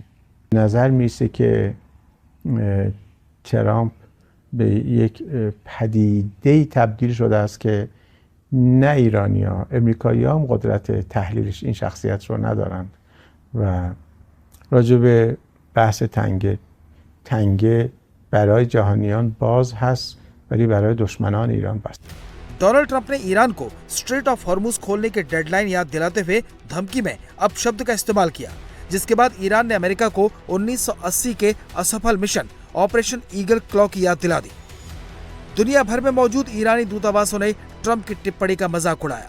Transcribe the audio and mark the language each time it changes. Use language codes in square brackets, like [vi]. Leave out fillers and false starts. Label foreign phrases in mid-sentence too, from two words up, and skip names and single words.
[fa] نظر میسه که ترامپ به یک پدیده‌ای تبدیل شده است که نه ایرانی‌ها، امریکایی‌ها هم قدرت تحلیلش این شخصیت رو ندارند و راجع به بحث تنگ تنگه برای جهانیان باز هست ولی برای دشمنان ایران بسته. [hi] डोनाल्ड ट्रंप ने ईरान को स्ट्रेट ऑफ हॉर्मुज खोलने के डेडलाइन याद दिलाते हुए धमकी में अपशब्द का इस्तेमाल किया, जिसके बाद ईरान ने अमेरिका को 1980 के असफल मिशन ऑपरेशन ईगल क्लॉ की याद दिला दी। दुनिया भर में मौजूद ईरानी दूतावासों ने ट्रंप की टिप्पणी का मजाक उड़ाया।